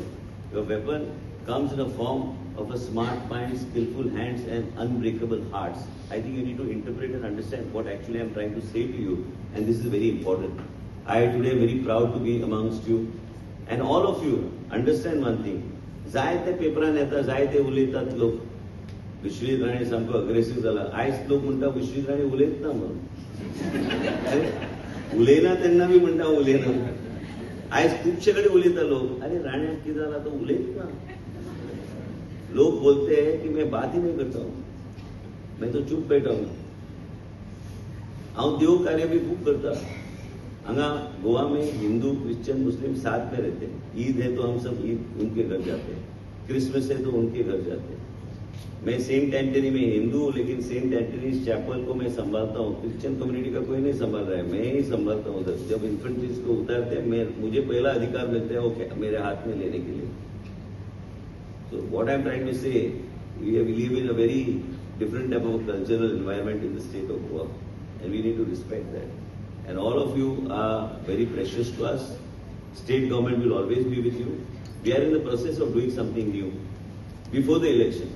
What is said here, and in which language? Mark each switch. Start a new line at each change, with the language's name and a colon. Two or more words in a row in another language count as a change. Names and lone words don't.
English: Your weapon comes in a form of a smart mind, skillful hands and unbreakable hearts. I think you need to interpret and understand what actually I am trying to say to you, and this is very important. I today am very proud to be amongst you, and all of you understand one thing.
Konkani: जायते पेपरान येता जायते उलयतात लोक विश्वजीत राणे सामको अग्रेसिव्ह झाला आयज लोक म्हणटा विश्वजीत राणे उलयत ना म्हणून अरे उलयना तेन्ना बी म्हणटा उलयना आयज खुबशे कडेन उलयता लोक अरे राण्याक कितें जाला तो उलयत ना
Hindi: लोग बोलते हैं कि मैं बात ही नहीं करता हूं मैं तो चुप बैठा हूं
Konkani: हाउ देव कार्य भी खूब करता हंगा
Hindi: गोवा में हिंदू क्रिश्चियन मुस्लिम साथ में रहते हैं ईद है तो हम सब ईद उनके घर जाते हैं क्रिसमस है तो उनके घर जाते हैं मैं सेंट एंटनी में हिंदू हूं लेकिन सेंट एंटनीज चैपल को मैं संभालता हूं
English: Christian community
Hindi: का कोई नहीं संभाल रहा है मैं ही संभालता हूं उधर जब इन्फेंट्रीज को उतारते हैं मुझे पहला अधिकार मिलता है वो मेरे हाथ में लेने के लिए
English: So what I am trying to say, we live in a very different type of cultural environment in the state of Goa, and we need to respect that. And all of you are very precious to us. State government will always be with you. We are in the process of doing something new before the election.